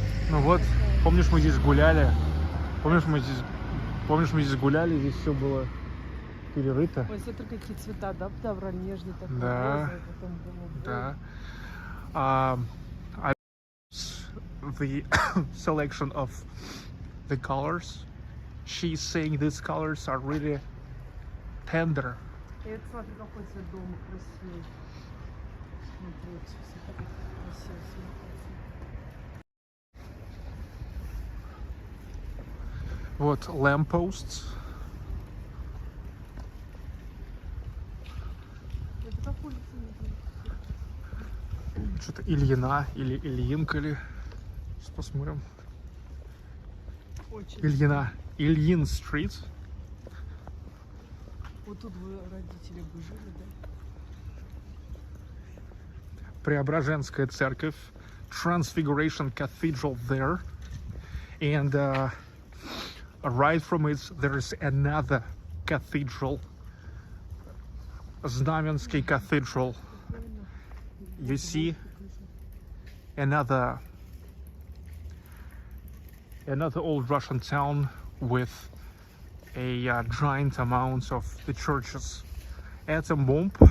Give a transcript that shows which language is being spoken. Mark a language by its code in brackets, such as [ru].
[ru] Ну вот, помнишь, мы здесь гуляли? Помнишь, мы здесь гуляли, здесь все было перерыто. Ой, смотри, какие цвета, да, подобрали, нежный такой. Да, розовый, потом было да. [en] I the selection of the colors. She's saying these colors are really tender. [ru] И это, смотри, какой цвет дома красивый. Смотри, вот все так красиво смотрится. Вот [en] lampposts. [ru] Это как улица, Что-то Ильина или Ильинка ли. Сейчас посмотрим. очень. Ильина. Ильин стрит. Вот тут вы, родители, бы жили, да? Преображенская церковь. [en] Transfiguration Cathedral there. And right from it there's another cathedral. Znamensky Cathedral. You see another old Russian town with a giant amount of the churches. Atom bomb.